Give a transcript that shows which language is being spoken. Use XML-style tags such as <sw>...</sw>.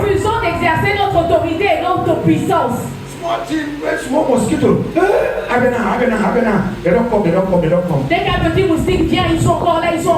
<fr>refusons d'exercer notre autorité et notre puissance.</fr> <en>Small thing, very small mosquito. Abena. They don't come.</en> <fr>Dès qu'un petit moustique vient, ils sont encore là.</fr>